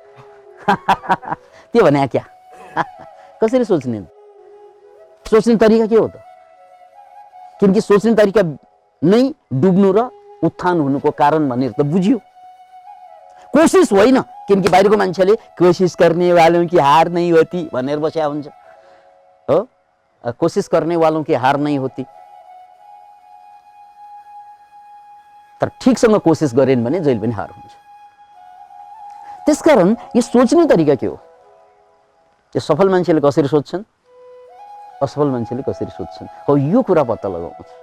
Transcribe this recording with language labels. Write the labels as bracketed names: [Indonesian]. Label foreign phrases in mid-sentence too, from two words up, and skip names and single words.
[Nepali] त्यो भने क्या? कसरी सोच्ने? सोच्ने तरिका के हो त? किनकि सोच्ने तरिका नै डुब्नु र उत्थान हुनुको कारण भनेर त बुझियो। कोसिस होइन, किनकि बाहिरको मान्छेले कोसिस गर्ने [Hindi] वालों की हार नहीं होती [Nepali] भनेर बस्या हुन्छ हो। कोसिस गर्ने [Hindi] वालों की हार नहीं होती। [Nepali] तर ठीकसँग कोसिस गरेन भने जहिले पनि हार हुन्छ। त्यसकारण यो सोच्ने तरिका के हो? यो सफल मान्छेले कसरी सोच्छन्, असफल मान्छेले कसरी सोच्छन्, हो यो कुरा पत्ता लगाउनु छ।